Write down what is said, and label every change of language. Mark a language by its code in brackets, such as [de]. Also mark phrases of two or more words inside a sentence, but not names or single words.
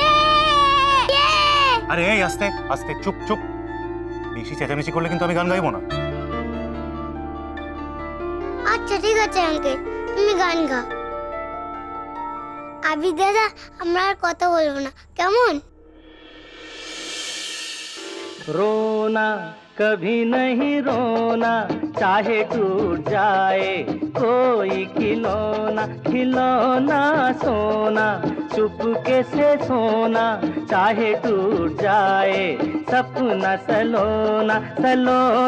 [bn] আরে এই, আস্তে আস্তে, চুপ চুপ। বেশি চেঁচামেচি করলে কিন্তু আমি গান গাইবো না। আচ্ছা ঠিক আছে আঙ্কেল, তুমি গান গাও। আবি দাদা, আমরা আর কথা বলবো না, কেমন? [hi] रोना कभी नहीं रोना, चाहे टूट जाए कोई खिलौना, खिलौना सोना, चुपके से सोना, चाहे टूट जाए सपना सलोना, सलोना।